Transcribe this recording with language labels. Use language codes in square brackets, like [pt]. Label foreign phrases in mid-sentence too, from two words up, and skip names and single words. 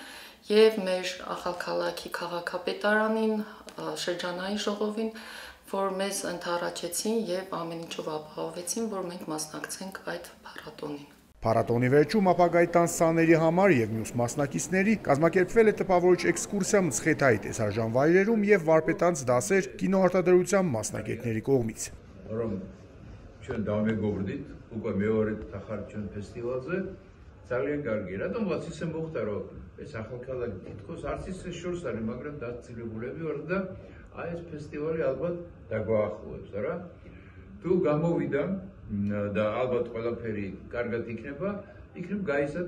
[hy] եւ մեր Ախալքալաքի քաղաքապետարանին, շրջանային ժողովին, որ մեզ ընդառաջեցին եւ ամեն ինչով ապահովեցին, որ մենք մասնակցենք այդ փառատոնին։ Փառատոնի վերջում ապագայի տանսաների համար եւ մյուս մասնակիցների կազմակերպվել է տպավորիչ էքսկուրսիա Մցխեթայի տեսարժան վայրերում եւ վարպետանց դասեր կինոարտադրության մասնագետների կողմից։ [ka] Որում ჩვენ დავმეგობრდით უკვე მეორე თახარჩენ ფესტივალზე ძალიან კარგი რა თუმცა ისე მოხდა რომ ეს ახალქალაქი თითქოს არც ისე შორს არის მაგრამ დაწილებულები ვარ და აი ეს ფესტივალი ალბათ დაგვაახლოებს რა თუ გამოვიდა და ალბათ ყველაფერი კარგად იქნება იქნებ გაიცათ